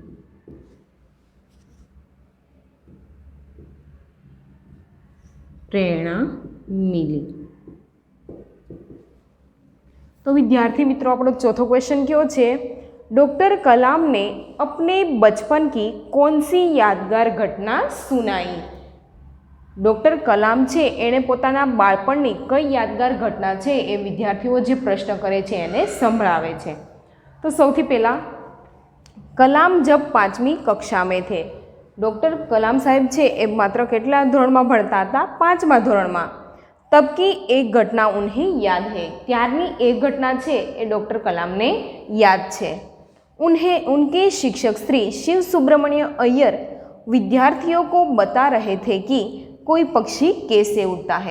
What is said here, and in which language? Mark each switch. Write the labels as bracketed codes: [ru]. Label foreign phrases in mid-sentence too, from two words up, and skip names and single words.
[hi] प्रेरणा मिली। [gu] તો વિદ્યાર્થી મિત્રો, અપનો ચોથો ક્વેશ્ચન ક્યો છે? [hi] डॉक्टर कलाम ने अपने बचपन की कौन सी यादगार घटना सुनाई? [gu] ડૉક્ટર કલામ છે એણે પોતાના બાળપણની કઈ યાદગાર ઘટના છે એ વિદ્યાર્થીઓ જે પ્રશ્ન કરે છે એને સંભળાવે છે। [hi] तो सौथी पहला, कलाम जब 5वीं कक्षा में थे। [gu] ડૉક્ટર કલામ સાહેબ છે એ માત્ર કેટલા ધોરણમાં ભણતા હતા? 5મા ધોરણમાં। [hi] तब की एक घटना उन्हें याद है। [gu] ત્યારની એક ઘટના છે એ ડૉક્ટર કલામ ને યાદ છે। [hi] उनके शिक्षक श्री शिव सुब्रमण्य अय्यर विद्यार्थियों को बता रहे थे कि कोई पक्षी कैसे उड़ता है।